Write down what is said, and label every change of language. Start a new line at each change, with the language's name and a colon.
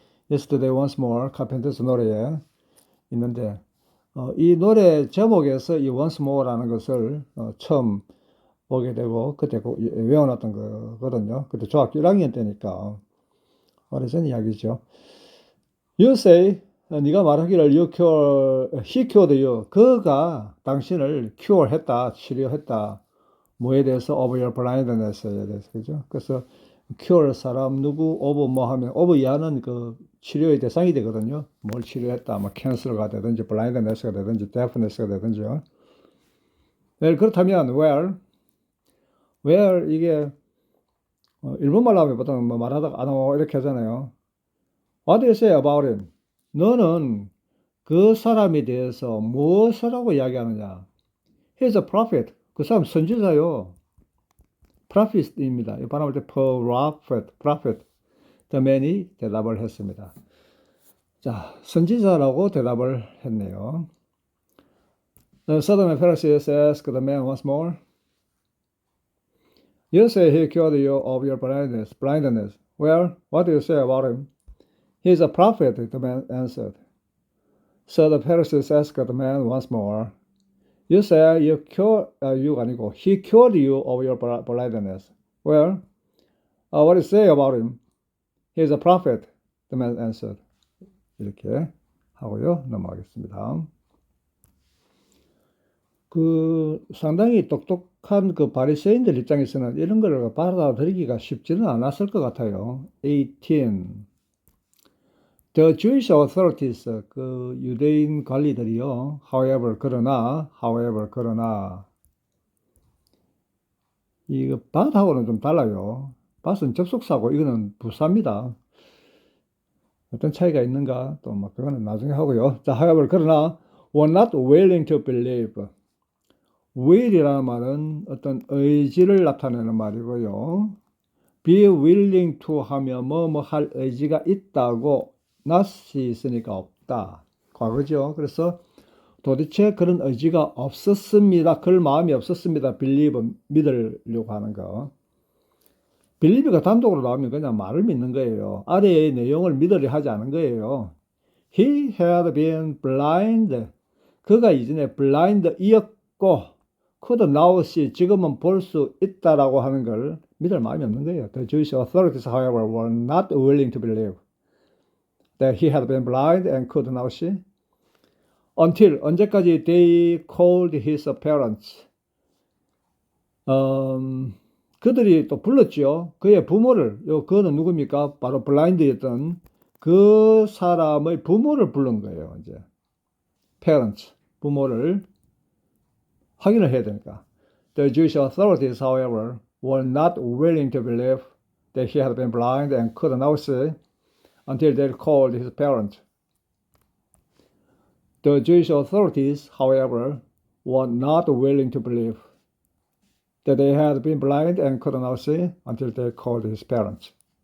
Korean: Yesterday Once More, 카펜터스 노래에 있는데, 이 노래 제목에서 이 Once More라는 것을 처음 보게 되고, 그때 외워놨던 거거든요. 그때 중학교 1학년 때니까, 오래전 이야기죠.
English: You say,
Korean: 네가 말하기를
English: he cured you.
Korean: 그가 당신을 cure 했다, 치료했다. 뭐에 대해서?
English: Of your blindness
Korean: 에 대해서, 그죠? 그래서 cure 사람 누구 of 뭐 하면 of 이하는 그 치료의 대상이 되거든요. 뭘 치료했다, 뭐 캔서가 되든지 blindness가 되든지 deafness가 되든지요. 네, 그렇다면 where 이게 일본말로 하면 보통 뭐 말하다가 이렇게 하잖아요.
English: What do you say about him?
Korean: 너는 그 사람에 대해서 무엇이라고 이야기하느냐?
English: He's a prophet.
Korean: 그 사람 선지자요. prophet입니다. 이 발음할 때 prophet. The man이 대답을 했습니다. 자, 선지자라고 대답을 했네요.
English: The Southern Pharisees asked the man once more. You say he cured you of your blindness. Well, what do you say about him? He's a prophet, the man answered. So the Pharisees asked the man once more. You say he cured you of your blindness. Well, what do you say about him? He's a prophet, the man answered.
Korean: 이렇게 하고요. 넘어가겠습니다. 상당히 똑똑한 그 바리새인들 입장에서는 이런 걸 받아들이기가 쉽지는 않았을 것 같아요. 18.
English: The Jewish authorities,
Korean: 그 유대인 관리들이요. However, 그러나, 이거 but하고는 좀 달라요. but은 접속사고, 이거는 부사입니다. 어떤 차이가 있는가? 또 뭐, 그거는 나중에 하고요.
English: 자, however, 그러나, were not willing to believe.
Korean: will이라는 말은 어떤 의지를 나타내는 말이고요. be willing to 하면 뭐 할 의지가 있다고 not이 있으니까 없다. 과거죠. 그래서 도대체 그런 의지가 없었습니다. 그럴 마음이 없었습니다. believe, 믿으려고 하는 거. believe가 단독으로 나오면 그냥 말을 믿는 거예요. 아래의 내용을 믿으려 하지 않은 거예요.
English: He had been blind.
Korean: 그가 이전에 blind이었고
English: could now see,
Korean: 지금은 볼 수 있다라고 하는 걸 믿을 마음이 없는 거예요.
English: The Jewish authorities, however, were not willing to believe that he had been blind and could now see. Until, 언제까지 they called his parents.
Korean: 그들이 또 불렀죠. 그의 부모를, 그는 누굽니까? 바로 블라인드였던 그 사람의 부모를 부른 거예요. 이제 parents, 부모를 확인을 해야 되니까.
English: The Jewish authorities, however, were not willing to believe that he had been blind and could now see until they called his parents. The Jewish authorities, however, were not willing to believe that they had been blind and could not see until they called his parents.